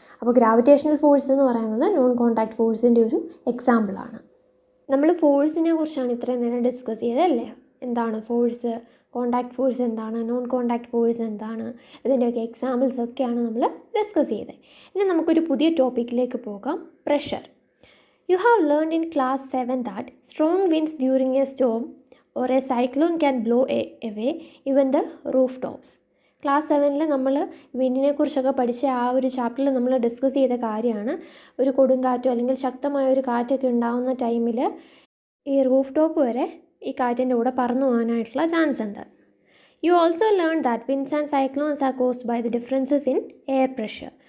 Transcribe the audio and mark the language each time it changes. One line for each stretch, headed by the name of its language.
Malayalam: അപ്പോൾ gravitational force എന്ന് പറയുന്നത് നോൺ കോണ്ടാക്ട് ഫോഴ്സിൻ്റെ ഒരു എക്സാമ്പിളാണ്. നമ്മൾ ഫോഴ്സിനെ കുറിച്ചാണ് ഇത്രയും നേരം ഡിസ്കസ് ചെയ്തതല്ലേ. എന്താണ് ഫോഴ്സ്, കോണ്ടാക്ട് ഫോഴ്സ് എന്താണ്, നോൺ കോണ്ടാക്ട് ഫോഴ്സ് എന്താണ്, ഇതിൻ്റെയൊക്കെ എക്സാമ്പിൾസ് ഒക്കെയാണ് നമ്മൾ ഡിസ്കസ് ചെയ്തത്. ഇനി നമുക്കൊരു പുതിയ ടോപ്പിക്കിലേക്ക് പോകാം, pressure.
English: You have learned in class 7 that strong winds during a storm or a cyclone can blow away even the rooftops.
Malayalam: Class 7 നമ്മൾ വിൻഡിനെ കുറിച്ചൊക്കെ പഠിച്ച ആ ഒരു ചാപ്റ്ററിൽ നമ്മൾ ഡിസ്കസ് ചെയ്ത കാര്യമാണ്. ഒരു കൊടുങ്കാറ്റോ അല്ലെങ്കിൽ ശക്തമായ ഒരു കാറ്റൊക്കെ ഉണ്ടാകുന്ന ടൈമിൽ ഈ റൂഫ് ടോപ്പ് വരെ ഈ കാറ്റിൻ്റെ കൂടെ പറന്നു പോകാനായിട്ടുള്ള ചാൻസ് ഉണ്ട്.
English: You also learn that winds and cyclones are caused by the differences in air pressure.